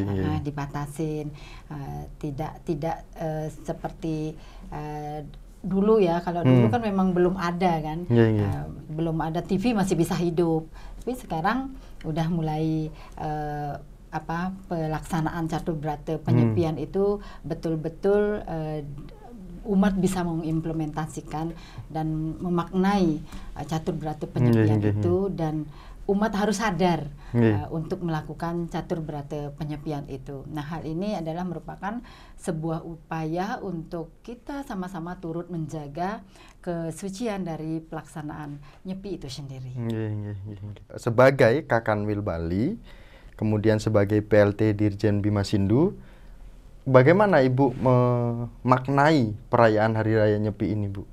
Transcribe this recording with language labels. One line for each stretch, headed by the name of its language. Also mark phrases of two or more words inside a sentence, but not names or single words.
Indonesian: Dibatasin, tidak seperti dulu ya. Kalau dulu kan memang belum ada kan, belum ada TV masih bisa hidup, tapi sekarang udah mulai pelaksanaan catur berata penyepian itu betul-betul umat bisa mengimplementasikan dan memaknai catur berata penyepian itu, dan umat harus sadar untuk melakukan catur berata penyepian itu. Nah, hal ini adalah merupakan sebuah upaya untuk kita sama-sama turut menjaga kesucian dari pelaksanaan nyepi itu sendiri. Sebagai Kakanwil Bali, kemudian sebagai PLT Dirjen Bima Sindu, bagaimana Ibu memaknai perayaan Hari Raya Nyepi ini, Bu?